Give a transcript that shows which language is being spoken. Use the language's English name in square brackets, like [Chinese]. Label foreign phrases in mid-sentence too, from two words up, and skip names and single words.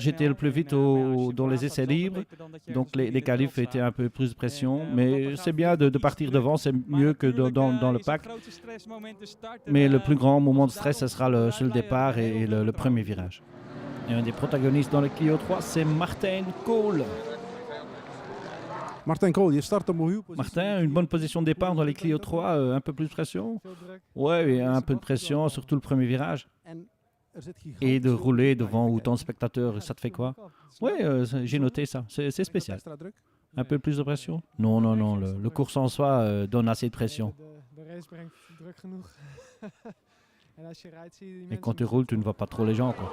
[French] J'étais le plus vite dans les essais libres. Donc les qualifs étaient un peu plus de pression. Mais c'est bien de partir devant, c'est mieux que dans le pack. Mais le plus grand moment de stress, ce sera sur le départ et le premier virage. Et un des protagonistes dans le Clio 3, c'est Martin Kool. [Dutch] Martin Kool, je start op een goede positie. [French] Martin, une bonne position de départ dans les Clio 3, un peu plus de pression. Ouais, un peu de pression, surtout le premier virage. Et de rouler devant autant de spectateurs, ça te fait quoi? Oui, j'ai noté ça, c'est spécial. Un peu plus de pression? Non, le course en soi donne assez de pression. Et quand tu roules, tu ne vois pas trop les gens, quoi.